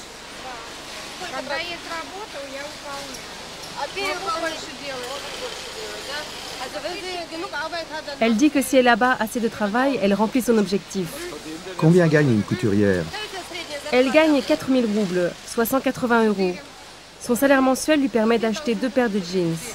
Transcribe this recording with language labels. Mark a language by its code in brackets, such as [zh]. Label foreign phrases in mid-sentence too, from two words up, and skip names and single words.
[ru] Когда есть работа, я выполняю. А перевод больше делаешь? [fr] Elle dit que si elle abat assez de travail, elle remplit son objectif. Combien gagne une couturière? Elle gagne 4000 roubles, soit 180 €. Son salaire mensuel lui permet d'acheter 2 paires de jeans.